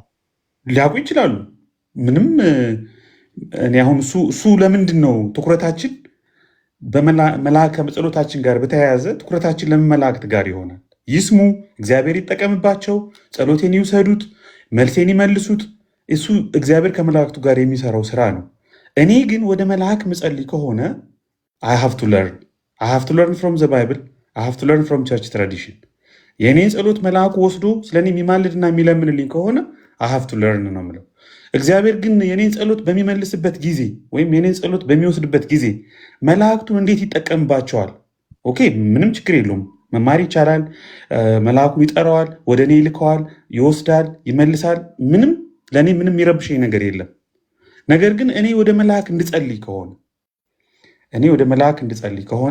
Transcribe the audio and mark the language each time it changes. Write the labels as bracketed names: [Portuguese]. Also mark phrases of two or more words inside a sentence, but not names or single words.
[Amharic] ሊያውቁ ይችላሉ። ምንም እኔ አሁን እሱ ለምንድን ነው ትኩረታችን ከጸሎታችን ጋር በተያያዘ ትኩረታችን ለምን መላእክት ጋር ይሆናል? ይስሙ፣ እግዚአብሔር ይጠቀምባቸው፣ ጸሎቴን ይውሰዱት፣ መልሴን ይመልሱት። እሱ እግዚአብሔር ከመላእክቱ ጋር የሚሰራው ስራ ነው። እኔ ግን ወደ መልአክ ምጸልይ ከሆነ [English] I have to learn from the Bible, I have to learn from church tradition። [Amharic] የእኔን ጸሎት መልአኩ ወስዶ ስለኔ የሚማልድና የሚለምንልኝ ከሆነ [English] I have to learn [Amharic] ነው የምለው። እግዚአብሔር ግን የኔን ጸሎት በሚመልስበት ጊዜ ወይም የኔን ጸሎት በሚወስድበት ጊዜ መላእክቱን እንዴት ይጠቀምባቸዋል? ኦኬ፣ ምንም ችግር የለውም፣ መማር ይቻላል። መልአኩን ይጠራዋል፣ ወደ እኔ ይልከዋል፣ ይወስዳል፣ ይመልሳል። ለእኔ ምንም የሚረብሸኝ ነገር የለም። ነገር ግን እኔ ወደ መልአክ እንድጸልይ ከሆነ